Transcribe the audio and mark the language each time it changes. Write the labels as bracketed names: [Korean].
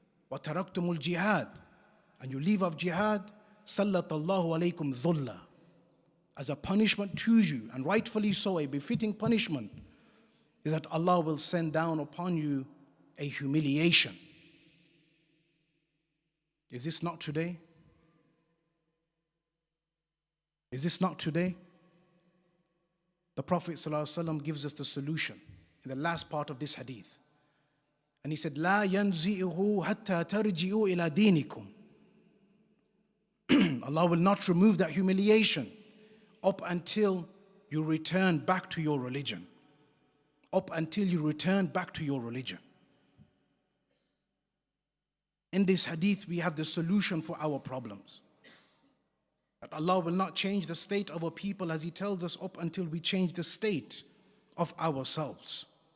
[Arabic] وَتَرَكْتُمُ الْجِهَادِ, [English] and you leave off jihad. [Arabic] سَلَّطَ اللَّهُ عَلَيْكُمْ ذُلَّةً, [English] as a punishment to you, and rightfully so, a befitting punishment, is that Allah will send down upon you a humiliation. Is this not today? Is this not today? The Prophet ﷺ gives us the solution in the last part of this hadith. And he said, [Arabic] لا ينزئه حتى ترجعوا إلى دينكم. [English] Allah will not remove that humiliation up until you return back to your religion. Up until you return back to your religion. In this hadith, we have the solution for our problems. That Allah will not change the state of a people, as He tells us, up until we change the state of ourselves.